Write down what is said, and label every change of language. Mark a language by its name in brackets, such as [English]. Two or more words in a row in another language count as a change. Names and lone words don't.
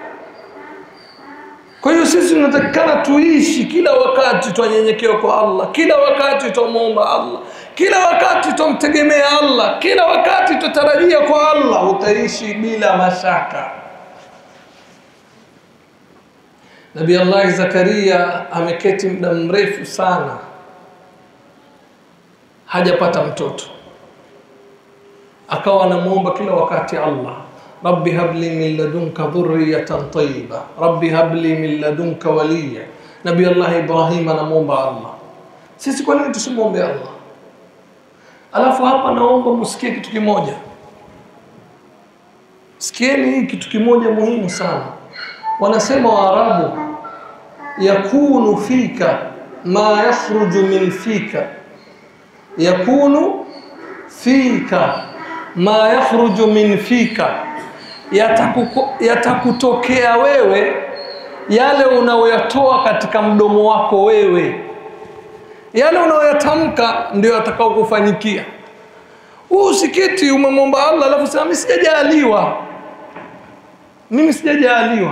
[Swahili] Kwa hiyo sisi tunatakikana tuishi kila wakati tunyenyekea kwa Allah, kila wakati tumuomba Allah, kila wakati tumtegemea Allah, kila wakati tutarajia kwa Allah, utaishi bila mashaka. Nabii Allah Zakaria ameketi muda mrefu sana hajapata mtoto. Akawa anamuomba kila wakati Allah, [Arabic] رب هب لي من لدنك ذرية طيبة، رب هب لي من لدنك وليا. [Swahili] Nabii Allah Ibrahim anamuomba Allah. Sisi kwa nini tusimuombe Allah? Alafu hapa naomba msikie kitu kimoja. Sikieni hii kitu kimoja muhimu sana. Wanasema Waarabu, [Arabic] يكون فيك ما يخرج من فيك, يكون فيك ما يخرج من فيك, [Swahili] yatakutokea wewe yale unayoyatoa katika mdomo wako wewe, yale unayoyatamka ndio yatakao kufanyikia. Usiketi umemwomba Allah alafu sema mimi sijajaliwa, mimi sijajaliwa.